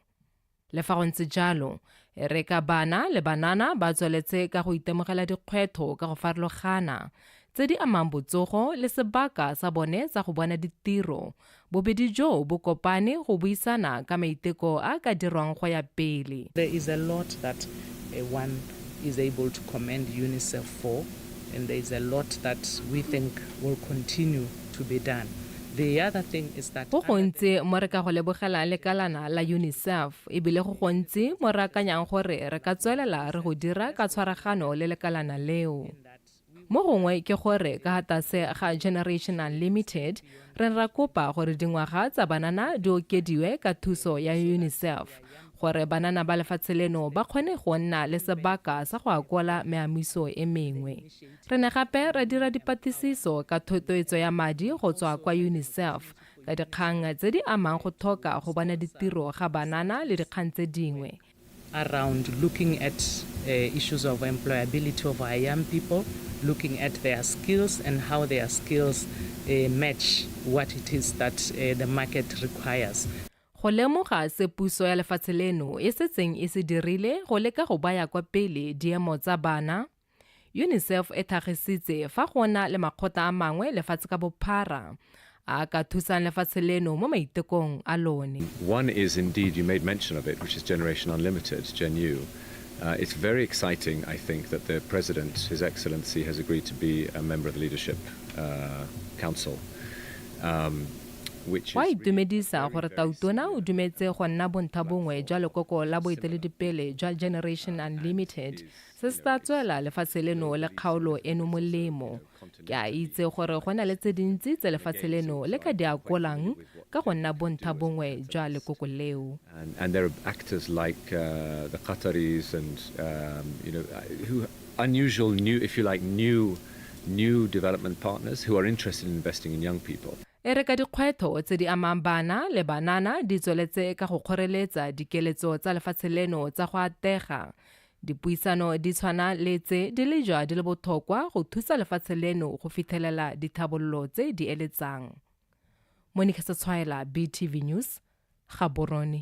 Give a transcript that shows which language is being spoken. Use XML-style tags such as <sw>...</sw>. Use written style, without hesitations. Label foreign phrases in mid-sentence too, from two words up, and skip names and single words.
<tn>Le fa go ntse jalo re ka bana le banana ba tsweletse ka go itemogela dikgwetlho ka go farologana tse di amang botsogo le sebaka sa bone sa go bona ditiro. Bobedi jo bo kopane go buisana ka maiteko a ka dirwang go ya pele.</tn> <en>There is a lot that one is able to commend UNICEF for, and there is a lot that we think will continue to be done. The other thing is that</en> <tn>go gontsi mo re ka go lebogela lekalana la UNICEF ebile go gontsi mo re akanyang gore re ka tswelela re go dira ka tshwaragano le lekalana leo. Mo gongwe ke gore ka gatase ga Generation Unlimited re ra kopa gore dingwaga tsa banana di okediwe ka thuso ya UNICEF gore banana ba lefatshe leno ba kgone go nna le sebaka sa go akola meamiso e mengwe. Re ne gape ra dira dipatlisiso ka thotloetso ya madi go tswa kwa UNICEF ka dikgang tse di amang go thoka go bona ditiro ga banana le dikgang tse dingwe.</tn> <en>Around looking at issues of employability of our young people, looking at their skills and how their skills match what it is that the market requires.</en> <tn>Go lemoga se puso ya lefatshe leno e setseng e se dirile go leka go baya kwa pele diemo tsa bana, UNICEF e tlhagisitse fa gona le makgotla a mangwe lefatshe ka bophara a ka thusang lefatshe leno mo maitekong a lone.</tn> <en>One is indeed, you made mention of it, which is Generation Unlimited, Gen U. It's very exciting, I think, that the President, His Excellency, has agreed to be a member of the Leadership Council.</en> <tn>Wa itumedisa gore tautona o dumetse go nna bonthabongwe jwa lekoko la boeteledipele jwa Generation Unlimited se se tla tswela lefatshe leno le kgaolo eno molemo. Ke a itse gore go na le tse dintsi tse lefatshe leno le ka di akolang ka go nna bonthabongwe jwa lekoko leo.</tn> <en>And there are actors like the Qataris and who unusual, new, if you like, new development partners who are interested in investing in young people.</en> <tn>E re ka dikgwetho tse di amang bana le banana di tsweletse ka go kgoreletsa dikeletso tsa lefatshe leno tsa go atega. Dipuisano di tshwana le tse di le jwa di le botlhokwa go thusa lefatshe leno go fitlhelela dithabololo tse di eletsang. Monica Setswaela, BTV News, Gaborone.</tn>